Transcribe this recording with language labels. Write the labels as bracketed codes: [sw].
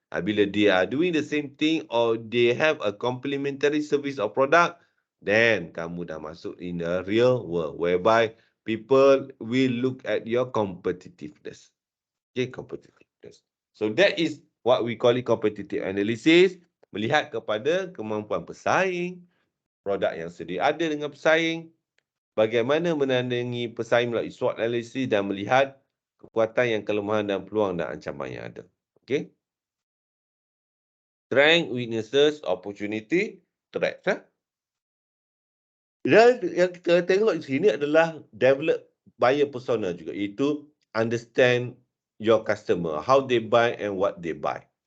[ms] Bila [en] they are doing the same thing or they have a complementary service or product, then [ms] kamu dah masuk [en] in the real world whereby people will look at your competitiveness. Okay, competitiveness. So that is what we call it competitive analysis. [ms] Melihat kepada kemampuan pesaing, produk yang sedia ada dengan pesaing, bagaimana menandingi pesaing melalui SWOT analysis dan melihat kekuatan yang kelemahan dan peluang dan ancaman yang ada. [en] Okay. Strength, weaknesses, opportunity, threats. [ms] Dan yang kita tengok di sini adalah [en] develop buyer persona [ms] juga, iaitu [en] understand your customer, how they buy and what they buy.